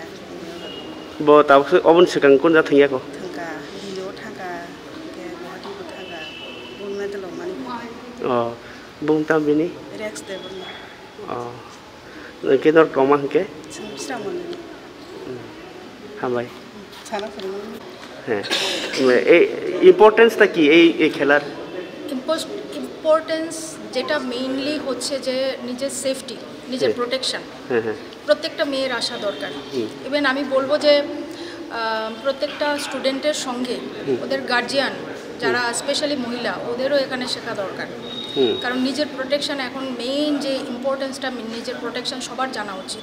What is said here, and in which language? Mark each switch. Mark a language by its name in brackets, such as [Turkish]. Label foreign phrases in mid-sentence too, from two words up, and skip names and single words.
[Kok Borok] bo taw obon sekang kun ja thangya ko thangka dilo thangka ke Guwahati bo thangka bun medal mani bung tam bini rex table ke nor koma ke samsra mani hambai chana phirma [Bangla] হ্যাঁ এই ইম্পর্টেন্সটা কি এই খেলার? ইম্পর্টেন্স যেটা মেইনলি হচ্ছে যে নিজের সেফটি, নিজের প্রোটেকশন প্রত্যেকটা মেয়ের আসা দরকার। ইভেন আমি বলবো যে প্রত্যেকটা স্টুডেন্টের সঙ্গে ওদের গার্জিয়ান যারা স্পেশালি মহিলা ওদেরও এখানে শেখা দরকার, কারণ নিজের প্রোটেকশন এখন মেইন যে ইম্পর্টেন্সটা নিজের প্রোটেকশন সবার জানা উচিত।